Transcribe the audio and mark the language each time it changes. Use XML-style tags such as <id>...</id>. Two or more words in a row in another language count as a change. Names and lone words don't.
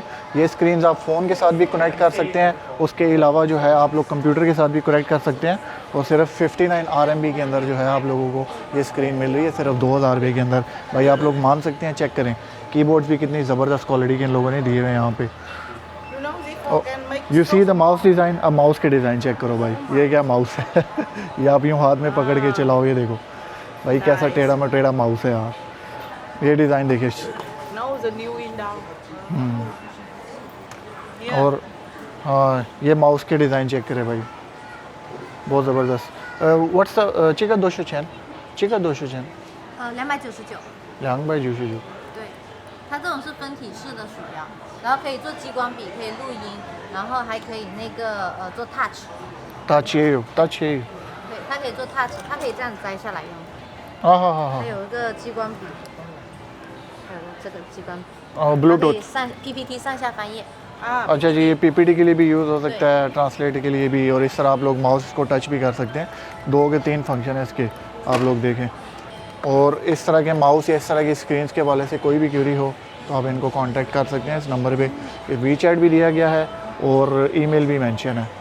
<hi>ये स्क्रीन्स आप फ़ोन के साथ भी कनेक्ट कर सकते हैं, उसके अलावा जो है आप लोग कंप्यूटर के साथ भी कनेक्ट कर सकते हैं। और सिर्फ 59 RMB के अंदर जो है आप लोगों को ये स्क्रीन मिल रही है, सिर्फ 2000 रुपये के अंदर। भाई आप लोग मान सकते हैं, चेक करें कीबोर्ड्स भी कितनी ज़बरदस्त क्वालिटी के इन लोगों ने दिए हुए हैं यहाँ पे।</hi> <en>You know, this phone can make you see the so mouse design.</en> <hi>अब माउस के डिज़ाइन चेक करो भाई, ये क्या माउस है ये आप यूँ हाथ में पकड़ के चलाओ, ये देखो भाई कैसा टेढ़ा मटेढ़ा माउस है यार। ये डिज़ाइन देखिए।</hi> <en>Now the new window. Yeah.</en> <hi>और हाँ, ये माउस के डिज़ाइन चेक करें भाई, बहुत ज़बरदस्त।</hi> <en>what's the</en> <zh>这个多少钱？这个多少钱 299。 299。对，它这种是分体式的鼠标，然后可以做激光笔，可以录音，然后还可以那个做 touch。 touch 也有，touch 也有。对，它可以做 touch，它可以这样子摘下来用。好。它有一个激光笔，还有这个激光笔。</zh> <hi>और</hi> <zh>它可 ब्लूटूथ। 以上 PPT 上下翻页。</zh> <hi>अच्छा जी, ये PPT के लिए भी यूज़ हो सकता है, ट्रांसलेट के लिए भी, और इस तरह आप लोग माउस को टच भी कर सकते हैं। 2 के 3 फंक्शन है इसके, आप लोग देखें। और इस तरह के माउस या इस तरह की स्क्रीन्स के वाले से कोई भी क्यूरी हो तो आप इनको कांटेक्ट कर सकते हैं इस नंबर पे। WeChat भी दिया गया है और ईमेल भी मेंशन है।</hi>